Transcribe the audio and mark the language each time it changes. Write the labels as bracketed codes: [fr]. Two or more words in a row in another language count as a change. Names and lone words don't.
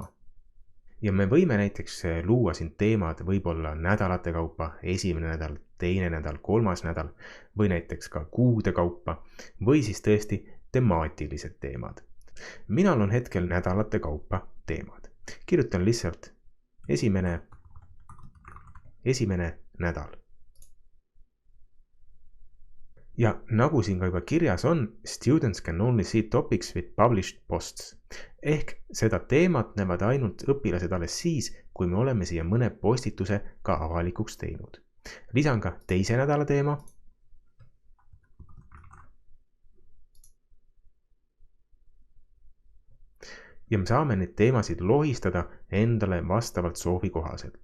[et] Ja me võime näiteks luua siin teemad võib-olla nädalate kaupa, esimene nädal, teine nädal, kolmas nädal või näiteks ka kuude kaupa või siis tõesti temaatilised teemad. Minal on hetkel nädalate kaupa teemad. Kirjutan lihtsalt esimene nädal. Ja nagu siin ka juba kirjas on, [en] students can only see topics with published posts. [et] Ehk seda teemat näevad ainult õpilased alles siis, kui me oleme siia mõne postituse ka avalikuks teinud. Lisan ka teise nädala teema. Ja me saame neid teemasid lohistada endale vastavalt soovi kohaselt.